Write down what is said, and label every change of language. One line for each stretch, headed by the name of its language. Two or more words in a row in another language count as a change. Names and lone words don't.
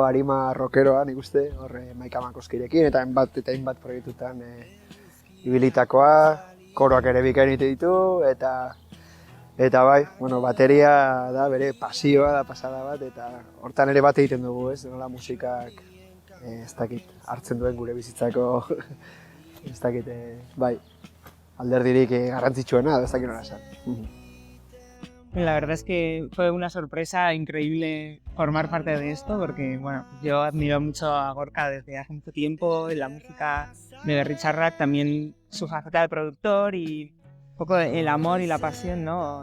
Basque: arima rockeroa, nik uste, Maika Makoskirekin, eta hainbat proiektutan ibilitakoa, koroak ere bikain egite ditu, eta bai, bateria da bere pasioa da pasada bat, eta hortan ere bat egiten dugu, ez, nola musikak, ez dakit, hartzen duen gure bizitzako, ez dakit, bai, alderdirik garrantzitsuena, ez dakit nola esan.
Spanish: La verdad es que fue una sorpresa increíble formar parte de esto, porque yo admiro mucho a Gorka desde hace mucho tiempo en la música de Richard Rack, también su faceta de productor y un poco el amor y la pasión, ¿no?